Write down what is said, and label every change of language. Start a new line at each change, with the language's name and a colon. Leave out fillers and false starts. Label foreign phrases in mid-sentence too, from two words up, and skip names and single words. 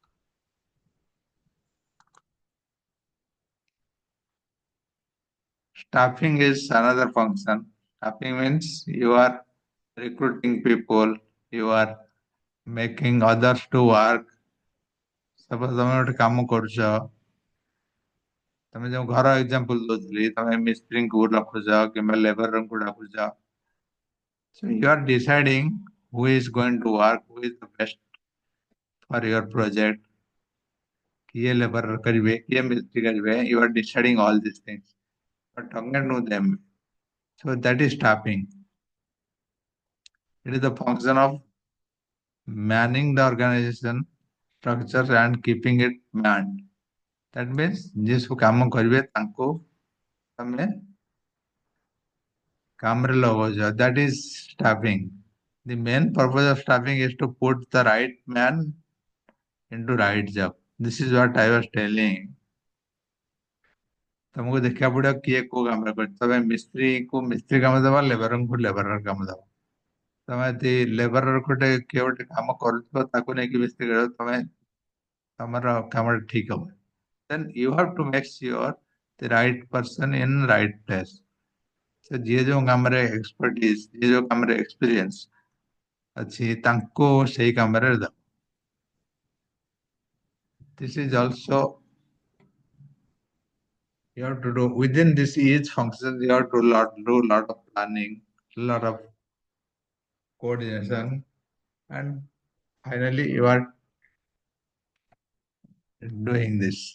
English: Staffing is another function. Staffing means you are recruiting people, you are making others to work.
Odia: Suppose ତମେ ଗୋଟେ କାମ କରୁଛ, ତମେ ଯୋଉ ଘର ଏକ୍ସାମ୍ପଲ ଦଉଥିଲି, ତମେ ମିସ୍ତ୍ରୀଙ୍କୁ ରଖୁଛ କିମ୍ବା ଲେବରଙ୍କୁ ଡାକୁଛ.
English: So you are deciding who is going to work, who is the best for your project.
Odia: କିଏ ଲେବର କରିବେ, କିଏ ମିସ୍ତ୍ରୀ କରିବେ.
English: You are deciding all these things. You are talking to them. So that is staffing. It is the function of manning the organization structure and keeping it manned. That means
Odia: ଯିଏ ସବୁ କାମ କରିବେ ତାଙ୍କୁ ତମେ କାମରେ ଲଗାଉଛ.
English: That is staffing. The main purpose of staffing is to put the right man into right job. This is what I was telling.
Odia: ତମକୁ ଦେଖିବାକୁ ପଡିବ କିଏ କୋଉ କାମରେ କରୁଛି. ତମେ ମିସ୍ତ୍ରୀକୁ ମିସ୍ତ୍ରୀ କାମ ଦବ, ଲେବରଙ୍କୁ ଲେବର କାମ ଦବ. ତମେ ଯଦି ଲେବର ଗୋଟେ କିଏ ଗୋଟେ କାମ କରୁଥିବ ତାକୁ ନେଇକି ମିସ୍ତ୍ରୀ କରିବ, ତମର କାମଟା ଠିକ ହବ.
English: Then you have to make sure the right person in right place.
Odia: So ଯିଏ ଯୋଉ କାମରେ expertise, ଯିଏ ଯୋଉ କାମରେ experience ଅଛି, ତାଙ୍କୁ ସେଇ କାମରେ ଦବ.
English: This is also you have to do within this each function. You have to do lot of planning, lot of coordination, and finally you are doing this.